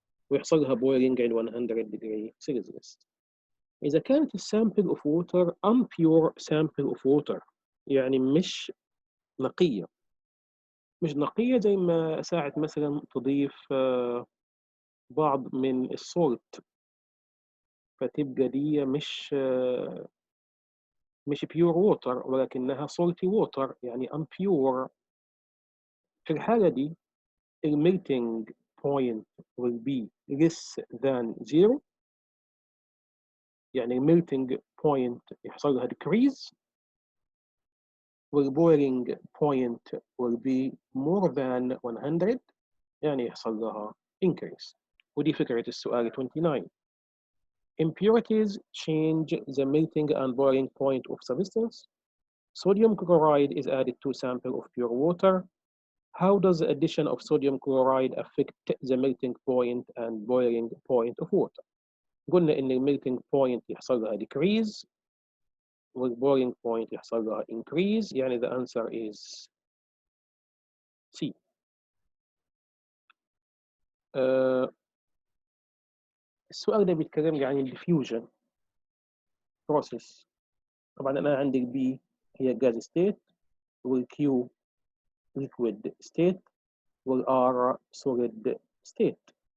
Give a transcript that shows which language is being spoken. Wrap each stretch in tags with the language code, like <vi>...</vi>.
<ar>ويحصل لها boiling عند 100 degree Celsius. إذا كانت السامبل of water</ar> <en>unpure sample of water</en> <ar>يعني مش نقية زي ما ساعة مثلا تضيف بعض من السولت فتبقى دي مش</ar> <en>pure water</en> <ar>ولكنها</ar> <en>salty water</en> <ar>يعني unpure. في الحالة دي</ar> <en>melting point will be less than 0</en> <ar>يعني</ar> <en>melting point يحصل لها decrease والboiling point will be more than 100</en> <ar>يعني يحصل لها</ar> <en>increase.</en> <ar>ودي فكرة السؤال</ar> <en>29. Impurities change the melting and boiling point of substance. Sodium chloride is added to sample of pure water. How does the addition of sodium chloride affect the melting point and boiling point of water?</en> <ar>قلنا إن melting point يحصل لها decrease والboiling point يحصل لها increase يعني</ar> <en>the answer is C.</en> <ar>السؤال ده بيتكلم لي عن diffusion process. طبعا أنا عندي B هي gas state والQ liquid state والR solid state.</ar>